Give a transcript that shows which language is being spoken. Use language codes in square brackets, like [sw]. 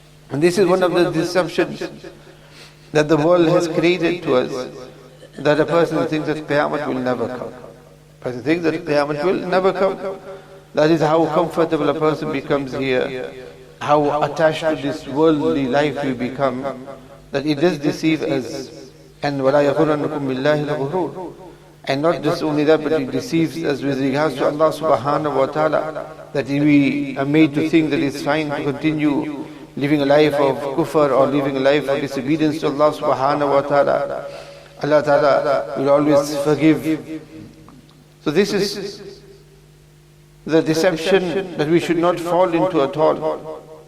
[en] And this is one of the deceptions that the world has created to us, that a person thinks that Qiyamah will never come. A person thinks that Qiyamah will never come. That is how comfortable a person becomes here, how attached to this worldly life we become, that it does deceive us. [ar] And وَلَا يَغُرَّنَّكُمْ بِاللَّهِ الْغُرُورُ. [en] And not just only that, but it deceives us with regards to Allah subhanahu wa ta'ala, that we are made to think that it's fine to continue living a life of kufr or living a life of disobedience to Allah subhanahu wa ta'ala. Allah ta'ala will always forgive. So this is the deception that we should not fall into at all.